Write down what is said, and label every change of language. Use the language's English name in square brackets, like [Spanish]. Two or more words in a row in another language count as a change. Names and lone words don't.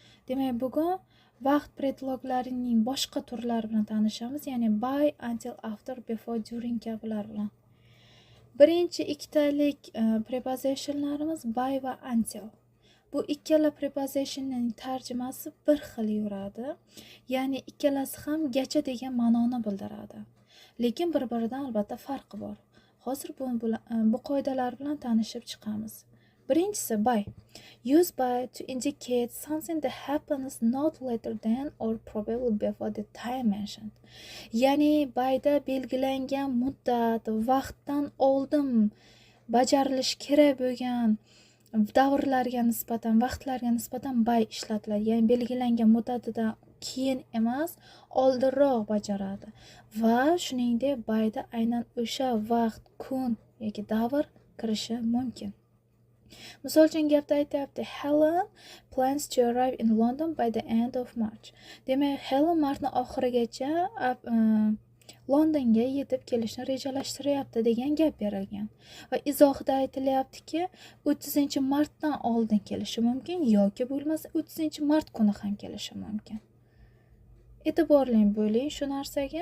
[Uzbek] Demak, bugun vaqt predloglarining boshqa turlari bilan tanishamiz, ya'ni [English] by, until, after, before, during [Uzbek] kabilar bilan. Birinchi ikkitalik prepositionlarimiz by va until. Bu ikkala prepositionning tarjimasi bir xil yuradi. Ya'ni ikkalasi ham gacha degan ma'noni bildiradi. Lekin bir-biridan albatta farqi bor. Hozir bu qoidalar bilan tanishib chiqamiz. Birinchisi by. [English] Use by to indicate something that happens not later than or probably before the time mentioned. [Uzbek] Ya'ni byda belgilangan muddat, vaqtdan oldin bajarilishi kerak bo'lgan davrlarga nisbatan, vaqtlarga nisbatan by ishlatiladi. Ya'ni belgilangan muddatidan keyin emas, oldinroq bajaradi. Va shuningdek byda aynan o'sha vaqt, kun yoki davr kirishi mumkin. Misol uchun gapda aytyapti, [English] Helen plans to arrive in London by the end of March. [Uzbek] Demak, Helen martning oxirigacha Londonga yetib kelishni rejalashtiryapti degan gap berilgan. Va izohida aytilyaptiki, 30-martdan oldin kelishi mumkin yoki bo'lmasa 30-mart kuni ham kelishi mumkin. E'tiborli bo'ling shu narsaga.